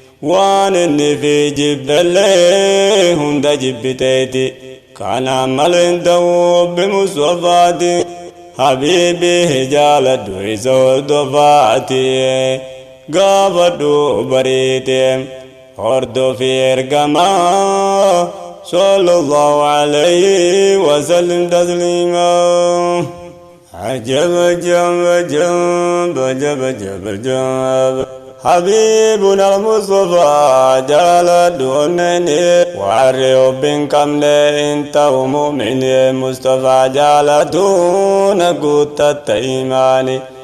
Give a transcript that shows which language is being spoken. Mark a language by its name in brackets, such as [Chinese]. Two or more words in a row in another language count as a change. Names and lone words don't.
[Oromo] Waan inni fi jibbellee hunda jibbiteeti. Kanaan malee hin ta'u obbi Mustafaati. Habiibii jaaladhu isa hordofaati. Gaafadhu bariite hordofi ergamaa. [Arabic] صلى الله عليه وسلم تسليما. Ajab, ajab, ajab, ajab, ajab, ajab. حبيبنا المصطفى [Oromo] jaaladhu onneni. Warri obbi hin qabne hin ta'u mu'mini. Mustafa jaalatu na guuttatta imaani.